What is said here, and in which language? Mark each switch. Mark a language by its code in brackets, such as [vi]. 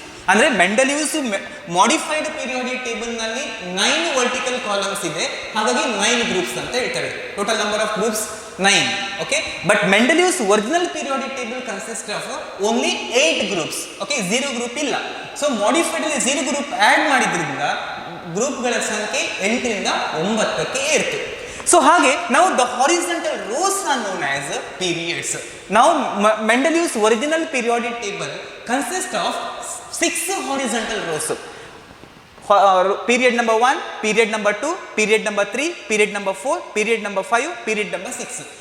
[kn] ಅಂದ್ರೆ Mendeleev's modified periodic table ನಲ್ಲಿ 9 vertical columns ಇದೆ, ಹಾಗಾಗಿ 9 groups ಅಂತ ಹೇಳ್ತಾರೆ. [en] Total number of groups 9. Okay, but Mendeleev's original periodic table consists of only 8 groups. Okay, 0 group ಇಲ್ಲ. [kn] So modified ಅಲ್ಲಿ 0 group add ಮಾಡಿದ್ರಿಂದ ಗ್ರೂಪ್ಗಳ ಸಂಖ್ಯೆ 8 ರಿಂದ 9ಕ್ಕೆ ಏರ್ತು. [en] so [kn] ಹಾಗೆ ನಾವು [en] the horizontal rows are known as periods. Now Mendeleev's original periodic table consists of 6 horizontal rows. Period number 1, period number 2, period number 3, period number 4, period number 5, period number 6.